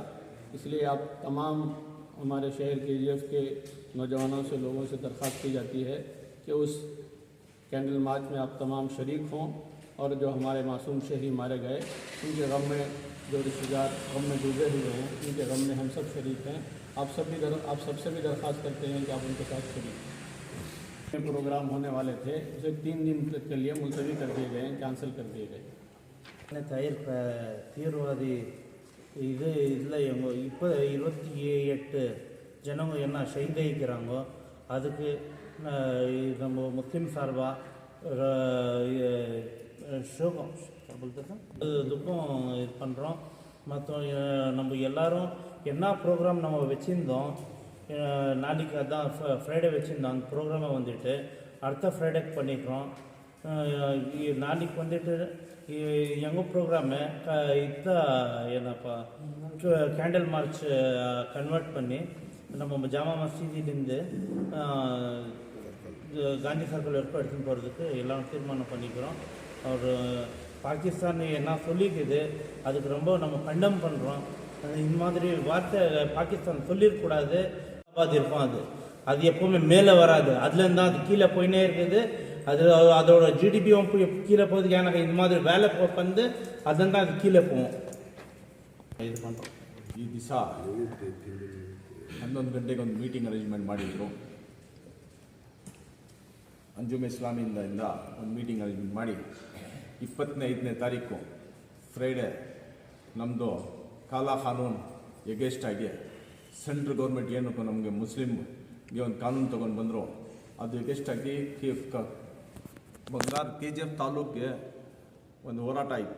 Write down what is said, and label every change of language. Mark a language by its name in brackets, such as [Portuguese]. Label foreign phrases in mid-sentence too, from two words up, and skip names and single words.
[Hindi] इसलिए आप तमाम हमारे शहर KGF के नौजवानों से, लोगों से दरख्वास्त की जाती है कि उस [English] candle march [Hindi] में आप तमाम शरीक हों और जो हमारे मासूम शहरी मारे गए, उनके गम में जो रिश्तेदार गम में डूबे हुए हैं, उनके गम में हम सब शरीक हैं। आप सबसे भी दरख्वास्त करते हैं कि आप उनके साथ शरीक हैं। प्रोग्राम होने वाले थे, उसे 3 दिन के लिए मुलतवी कर दिए गए, कैंसिल कर दिए गए। [Tamil] தீவிரவாதி இதில் இப்போ 28 ஜனங்க என்ன ஷஹீதாகிக்கிறாங்கோ, அதுக்கு நம்ம முஸ்லீம் சார்பாக சோகம் துக்கம் இது பண்ணுறோம். மற்ற நம்ம எல்லோரும் என்ன ப்ரோக்ராம் நம்ம வச்சுருந்தோம், நாளைக்கு அதான் ஃப்ரைடே வச்சுருந்தோம், அந்த ப்ரோக்ராமை வந்துட்டு அடுத்த ஃப்ரைடேக்கு பண்ணிக்கிறோம். நாளைக்கு வந்துட்டு எங்கள் ப்ரோக்ராமை ಏನಪ್ಪ [English] candle march convert [Tamil] பண்ணி நம்ம ஜாமா மஸ்ஜிதிலிருந்து காந்தி சர்க்கிள் வரைக்கும் எடுத்துன்னு போகிறதுக்கு எல்லாம் தீர்மானம் பண்ணிக்கிறோம். அவர் பாகிஸ்தான் என்ன சொல்லிக்குது, அதுக்கு ரொம்ப நம்ம கண்டம் பண்ணுறோம். இந்த மாதிரி வார்த்தை பாகிஸ்தான் சொல்லிடக்கூடாது. இருக்கும் அது எப்போவுமே மேலே வராது, அதுலேருந்து தான் அது கீழே போயினே இருக்குது. அதோட GDPயும் கீழே போகுது. எனக்கு இந்த மாதிரி வேலை வந்து அதுதான் அது கீழே போகும். ಇದು பண்ணுறோம். [Kannada] ಈ ದಿವಸ 11 ಗಂಟೆಗೆ ಒಂದು [English] meeting arrangement [Kannada] ಮಾಡಿದ್ರು. ಅಂಜುಮ್ ಇಸ್ಲಾಮಿಯಿಂದ ಒಂದು [English] meeting arrangement [Kannada] ಮಾಡಿ 25ನೇ ತಾರೀಕು ಫ್ರೈಡೇ ನಮ್ಮದು ಕಾಲಾ ಕಾನೂನು ಎಗೇಸ್ಟ್ ಆಗಿ [English] central government [Kannada] ಏನಕ್ಕೂ ನಮಗೆ ಮುಸ್ಲಿಮ್ಗೆ ಒಂದು ಕಾನೂನು ತೊಗೊಂಡು ಬಂದರು, ಅದು ಎಗೇಸ್ಟ್ ಆಗಿ ಬಂಗಾರ KGF ತಾಲೂಕಿಗೆ ಒಂದು ಹೋರಾಟ ಇತ್ತು.